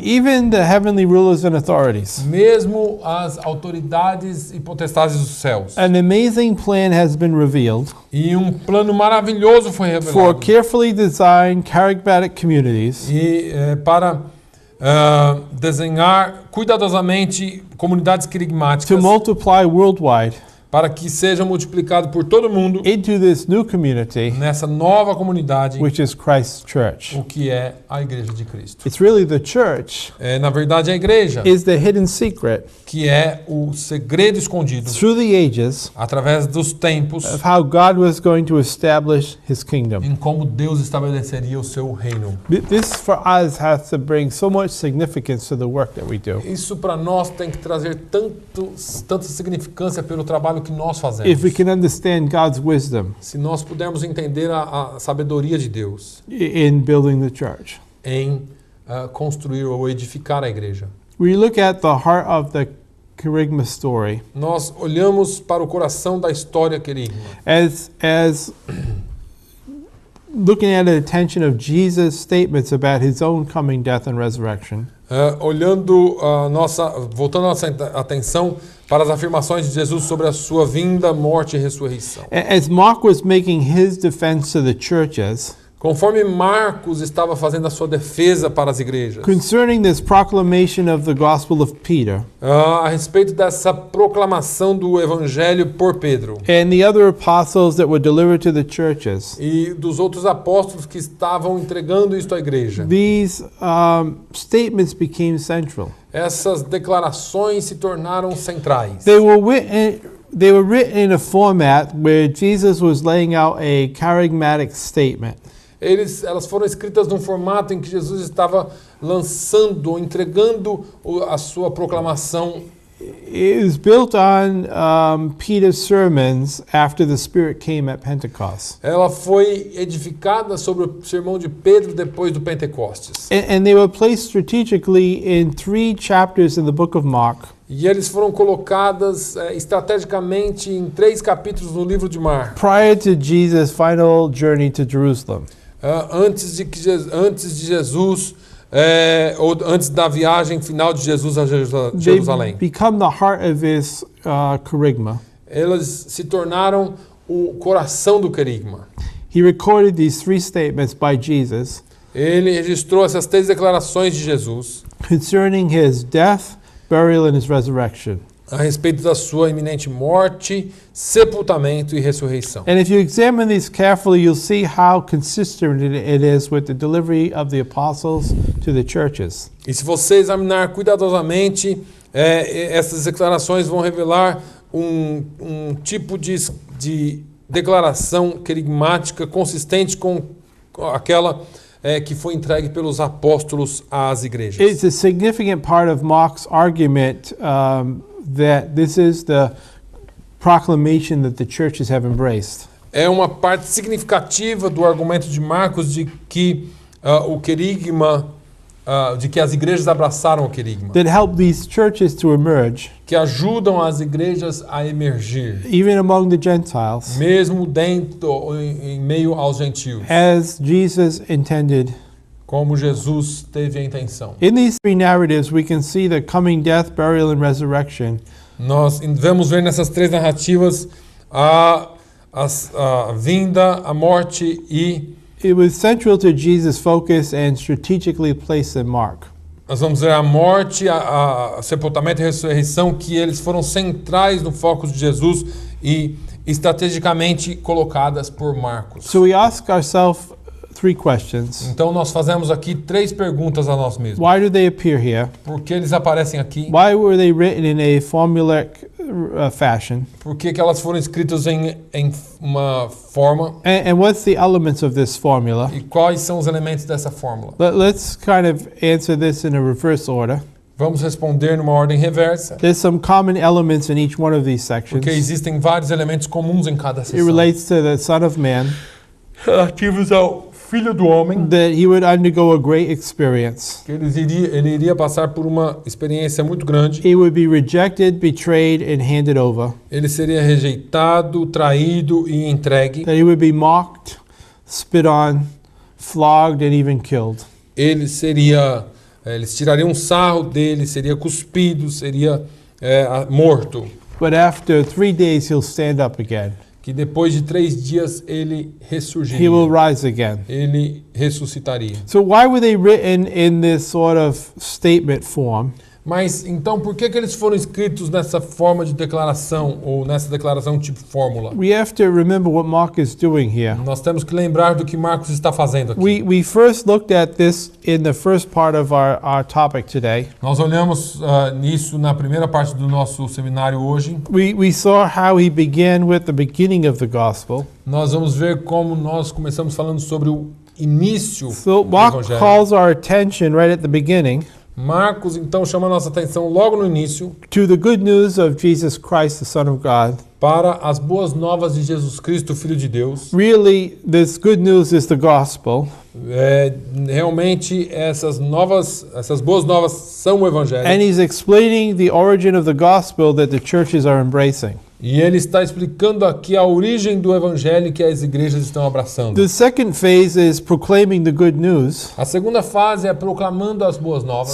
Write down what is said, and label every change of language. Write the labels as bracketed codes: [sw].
[en] Even the heavenly rulers and authorities. [pt] mesmo as autoridades e potestades dos céus. [en] An amazing plan has been revealed [pt] E um plano maravilhoso foi [en] for [pt] revelado. [en] carefully designed charismatic communities [pt] E para desenhar cuidadosamente comunidades [en] to [pt] querigmáticas [en] multiply worldwide [pt] para que seja multiplicado por todo mundo [en] into this new community, [pt] nessa nova comunidade, [en] which is Christ's church. [pt] o que é a igreja de Cristo. [en] It's really the church [pt] Na verdade, a igreja, [en] is the hidden secret [pt] que é o segredo escondido [en] through the ages [pt] através dos tempos [en] of how God was going to establish his kingdom. [pt] em como Deus estabeleceria o seu reino. [en] This for us has to bring so much significance to the work that we do. [pt] Isso para nós tem que trazer tanta significância pelo trabalho que nós fazemos. [en] If we can understand God's wisdom [pt] Se nós pudermos entender a sabedoria de Deus [en] in building the church. [pt] em construir ou edificar a igreja. [en] We look at the heart of the Kerygma story [pt] Nós olhamos para o coração da história querigma, [en] as looking at the attention of Jesus' statements about his own coming, death, and resurrection. [pt] Voltando a nossa atenção para as afirmações de Jesus sobre a sua vinda, morte e ressurreição. [en] As Mark was making his defense to the churches [pt] Conforme Marcos estava fazendo a sua defesa para as igrejas, [en] concerning this proclamation of the gospel of Peter [pt] a respeito dessa proclamação do evangelho por Pedro [en] and the other apostles that were delivered to the churches, [pt] e dos outros apóstolos que estavam entregando isto à igreja, [en] these statements became central. [pt] essas declarações se tornaram centrais. [en] They were written in a format where Jesus was laying out a charismatic statement. [pt] Elas foram escritas num formato em que Jesus estava lançando, ou entregando a sua proclamação. [en] It was built on Peter's sermons after the Spirit came at Pentecost. [pt] Ela foi edificada sobre o sermão de Pedro depois do Pentecostes. [en] And they were placed strategically in 3 chapters in the book of Mark. [pt] E eles foram colocadas estrategicamente em 3 capítulos no livro de Marcos. [en] Prior to Jesus' final journey to Jerusalem. [pt] Antes de Jesus, ou antes da viagem final de Jesus a Jerusalém. [en] They become the heart of this kerygma. [pt] Elas se tornaram o coração do querigma. [en] He recorded these 3 statements by Jesus [pt] Ele registrou essas 3 declarações de Jesus [en] concerning his death, burial, and his resurrection. [pt] a respeito da sua iminente morte, sepultamento e ressurreição. [en] And if you examine these carefully, you'll see how consistent it is with the delivery of the apostles to the churches. [pt] E se você examinar cuidadosamente, essas declarações vão revelar um tipo de declaração querigmática consistente com aquela que foi entregue pelos apóstolos às igrejas. [en] It's a significant part of Mark's argument that this is the proclamation that the churches have embraced. [pt] É uma parte significativa do argumento de Marcos de que o querigma, de que as igrejas abraçaram o querigma, [en] That help these churches to emerge, [pt] que ajudam as igrejas a emergir, [en] even among the Gentiles, [pt] mesmo em meio aos gentios, [en] as Jesus intended. [pt] como Jesus teve a intenção. [en] In these 3 narratives, we can see the coming death, burial, and resurrection. [pt] Nós vamos ver nessas 3 narrativas a vinda, a morte e [en] It was central to Jesus' focus and strategically placed in Mark. [pt] nós vamos ver a morte, a sepultamento e a ressurreição, que eles foram centrais no foco de Jesus e estrategicamente colocadas por Marcos. [en] So we ask ourselves 3 questions. [pt] Então nós fazemos aqui 3 perguntas a nós mesmos. [en] Why do they appear here? [pt] Por que eles aparecem aqui? [en] Why were they written in a formulaic fashion? [pt] Por que elas foram escritas em uma forma? [en] And what's the elements of this formula? [pt] E quais são os elementos dessa fórmula? [en] Let's kind of answer this in a reverse order. [pt] Vamos responder numa ordem reversa, [en] There's some common elements in each one of these sections. [pt] porque existem vários elementos comuns em cada [en] It [pt] seção. [en] relates to the Son of Man, [pt] Relativos ao Filho do Homem, [en] that he would undergo a great experience. [pt] que ele iria passar por uma experiência muito grande. [en] He would be rejected, betrayed, and handed over. [pt] Ele seria rejeitado, traído e entregue. [en] That he would be mocked, spit on, flogged, and even killed. [pt] Eles tirariam um sarro dele, seria cuspido, seria morto. [en] But after 3 days, he'll stand up again. [pt] Que depois de 3 dias ele [en] He will [pt] ressurgiria. [en] rise again. [pt] Ele ressuscitaria. [en] So why were they written in this sort of statement form? [pt] Mas então por que eles foram escritos nessa forma de declaração ou nessa declaração tipo fórmula? [en] We have to remember what Mark is doing here. [pt] Nós temos que lembrar do que Marcos está fazendo aqui. [en] We first looked at this in the first part of our topic today. [pt] Nós olhamos nisso na primeira parte do nosso seminário hoje. [en] We saw how he began with the beginning of the gospel. [pt] Nós vamos ver como nós começamos falando sobre o início [en] So [pt] do [en] Mark [pt] evangelho. [en] calls our attention right at the beginning [pt] Marcos então chama a nossa atenção logo no início [en] to the good news of Jesus Christ, the Son of God. [pt] para as boas novas de Jesus Cristo, Filho de Deus. [en] Really, this good news is the gospel. [pt] Realmente essas boas novas são o evangelho. [en] And he's explaining the origin of the gospel that the churches are embracing. [pt] E ele está explicando aqui a origem do evangelho que as igrejas estão abraçando. [en] The second phase is proclaiming the good news. [pt] A segunda fase é proclamando as boas novas.